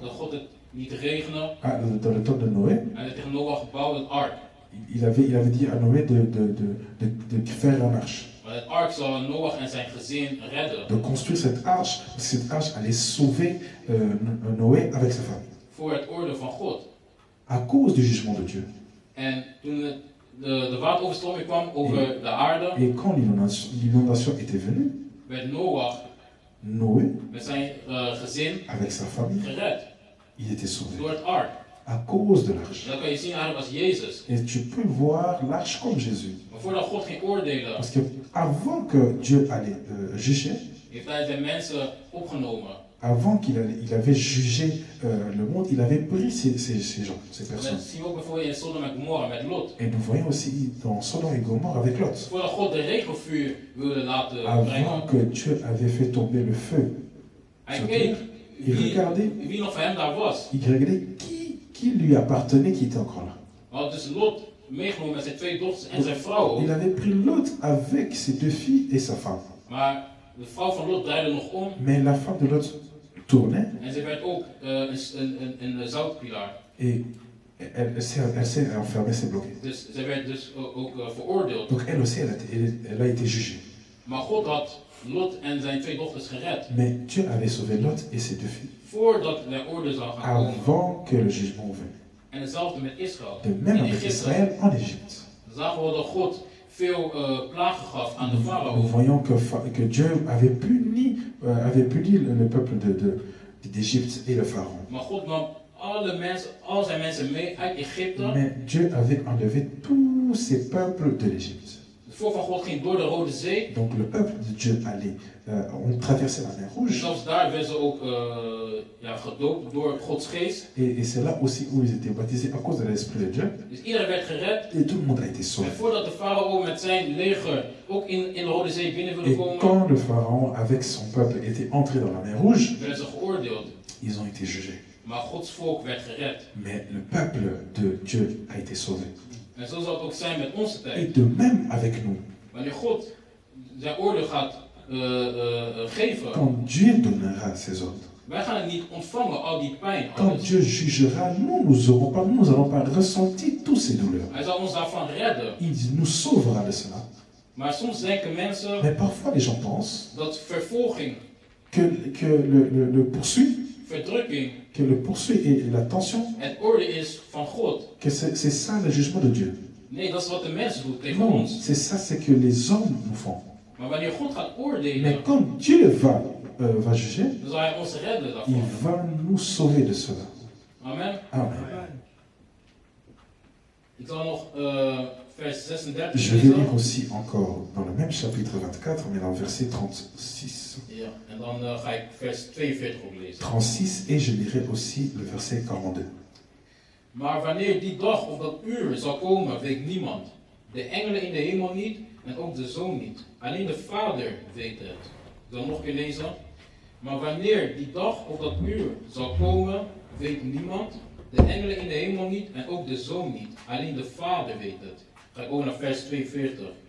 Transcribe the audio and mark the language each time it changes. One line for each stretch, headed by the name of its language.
Dutch: Dat God het niet regende.
French: Dans le temps de Noé.
Dutch: Hij had tegen Noach bouw een ark.
French: Il avait dit à Noé de faire une arche.
Dutch: Het ark zou Noach en zijn gezin redden.
French: De construire cette arche, parce que cette arche allait sauver Noé avec sa famille.
Dutch: Voor het oordeel van God.
French: À cause du jugement de Dieu.
Dutch: En toen de wateroverstroming kwam over de aarde.
French: Et quand l'inondation était venue.
Dutch: Werd Noach.
French: Noé.
Dutch: Met zijn gezin.
French: Avec sa famille.
Dutch: Gered.
French: Il était sauvé.
Dutch: Door het ark.
French: À cause de l'arche.
Dutch: Dat kan je zien eigenlijk als Jezus.
French: Et tu peux voir l'arche comme Jésus.
Dutch: Maar voordat God ging oordelen.
French: Parce que avant que Dieu allait juger.
Dutch: Heeft hij zijn mensen opgenomen.
French: Avant qu'il avait jugé le monde, il avait pris ces gens, ces personnes.
Dutch: Dat zien we ook bijvoorbeeld in Sodom en Gomorra met Lot.
French: Et nous voyons aussi dans Sodome et Gomorre avec Lot.
Dutch: Voordat God de regenvuur wilde laten brengen.
French: Avant que Dieu avait fait tomber le feu.
Dutch: Hij keek wie nog van hem daar was.
French: Il regardait qui lui appartenait, qui était encore là.
Dutch: Hij had dus Lot meegenomen met zijn twee dochters en zijn vrouw.
French: Il avait pris Lot avec ses deux filles et sa femme.
Dutch: Maar de vrouw van Lot draaide nog om.
French: Mais la femme de Lot tournait.
Dutch: En ze werd ook een zoutpilaar.
French: Et elle s'est enfermée, s'est bloquée.
Dutch: Dus zij werd dus ook veroordeeld.
French: Donc elle aussi, elle a été jugée.
Dutch: Maar God had Lot en zijn twee dochters gered.
French: Mais Dieu avait sauvé Lot et ses deux filles.
Dutch: Voordat de oordeel zou gaan komen.
French: Avant que le jugement vienne.
Dutch: En hetzelfde met Israël.
French: De même avec Israël en Égypte.
Dutch: Zagen we dat God veel plagen gaf aan de farao.
French: Nous voyons que Dieu avait puni le peuple d'Égypte et le pharaon.
Dutch: Maar God nam al zijn mensen mee uit Egypte.
French: Mais Dieu avait enlevé tous ces peuples de l'Égypte.
Dutch: Het volk van God ging door de Rode Zee.
French: Donc le peuple de Dieu ont traversé la mer Rouge.
Dutch: Zelfs daar werden ze ook gedoopt door Gods geest.
French: Et c'est là aussi où ils étaient baptisés à cause de l'Esprit de Dieu.
Dutch: Dus iedereen werd gered.
French: Et tout le monde a été sauvé.
Dutch: En voordat de farao met zijn leger ook in de Rode Zee binnen wilde komen.
French: Et quand le pharaon avec son peuple était entré dans la mer Rouge,
Dutch: werden ze geoordeeld.
French: Ils ont été jugés.
Dutch: Maar Gods volk werd gered.
French: Mais le peuple de Dieu a été sauvé.
Dutch: En zo zal het ook zijn met onze tijd.
French: Et de même avec nous.
Dutch: Wanneer God zijn oordeel gaat geven.
French: Quand Dieu donnera ses ordres.
Dutch: Wij gaan het niet ontvangen, al die pijn.
French: Quand Dieu jugera, nous n'allons pas ressentir toutes ces douleurs.
Dutch: Hij zal ons daarvan redden.
French: Il nous sauvera de cela.
Dutch: Maar soms denken mensen.
French: Mais parfois les gens pensent.
Dutch: Dat vervolging.
French: Que le poursuit.
Dutch: Verdrukking.
French: Que le poursuit et la tension.
Dutch: Het oordeel is van God.
French: Que c'est ça le jugement de Dieu.
Dutch: Nee, dat is wat de mens doet tegen
French: non,
Dutch: ons.
French: C'est ça, c'est que les hommes nous font.
Dutch: Maar wanneer God gaat oordelen.
French: Mais quand Dieu va juger,
Dutch: dan zal hij ons redden daarvan.
French: Il va nous sauver de cela.
Dutch: Amen.
French: Amen.
Dutch: Ik zal nog vers 36
French: Je vais lire aussi encore dans le même chapitre 24, mais dans le verset 36.
Dutch: Ja, en dan ga ik vers 42 ook lezen.
French: 36 et je lirai aussi le verset 42.
Dutch: Maar wanneer die dag of dat uur zal komen, weet niemand. De engelen in de hemel niet en ook de Zoon niet. Alleen de Vader weet het. Ik zal nog een keer lezen. Maar wanneer die dag of dat uur zal komen, weet niemand. De engelen in de hemel niet en ook de Zoon niet. Alleen de Vader weet het. Ga ik ook naar vers 42.